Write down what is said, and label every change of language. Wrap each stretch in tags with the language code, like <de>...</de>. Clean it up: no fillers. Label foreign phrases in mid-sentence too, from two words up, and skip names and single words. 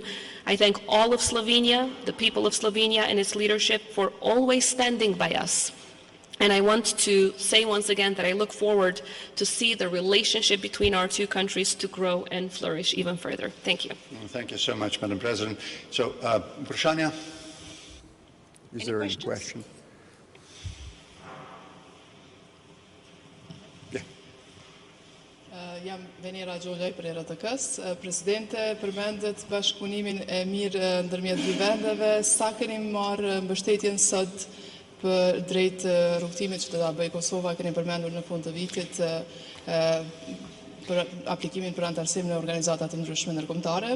<en>I thank all of Slovenia, the people of Slovenia and its leadership for always standing by us And I want to say once again that I look forward to see the relationship between our two countries to grow and flourish even further. Thank you. Well, thank you so much, Madam President. So, vprašanja? Is there any question?</en> <sq>Jam Venera Gjollaj për RTK-s. Presidente, përmendet bashkëpunimin e mirë ndërmjet dy vendeve. Sa keni marrë mbështetjen sot për drejt rrugtimit që do ta bëjë Kosova, keni përmendur në fund të vitit për aplikimin për antarësim në organizata të ndryshme ndërkombëtare.</sq>